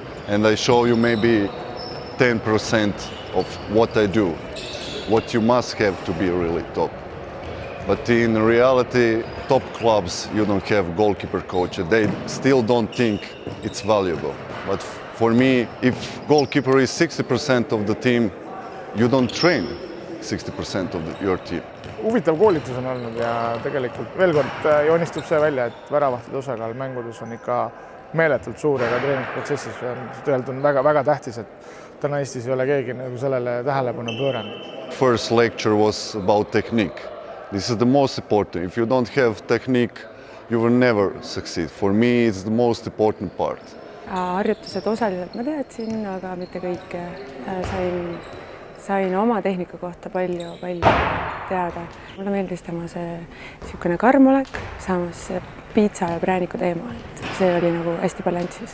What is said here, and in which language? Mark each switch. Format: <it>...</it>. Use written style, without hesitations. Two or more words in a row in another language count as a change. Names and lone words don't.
<en>and I show you maybe 10% of what I do, what you must have to be really top. But in reality, top clubs, you don't have goalkeeper coach. They still don't think it's valuable. But for me, if goalkeeper is 60% of the team, you don't train 60% of your team.</en> <et>Huvitav koolitus on olnud ja tegelikult veel kord joonistub see välja, et väravahtide osakaal mängudes on ikka meeletult suur ja ka treeningprotsessis tegelikult on väga tähtis, et täna Eestis ei ole keegi nagu sellele tähelepanu pööranud.</et> <en>First lecture was about technique. This is the most important. If you don't have technique, you will never succeed. For me, it's the most important part.</en> <et>Harjutused osaliselt ma teadsin, aga mitte kõike. Sain oma tehnika kohta palju teada. Mulle meeldis tema see karmolek, samas piitsa ja prääniku teema, et see oli nagu hästi balanssis.</et>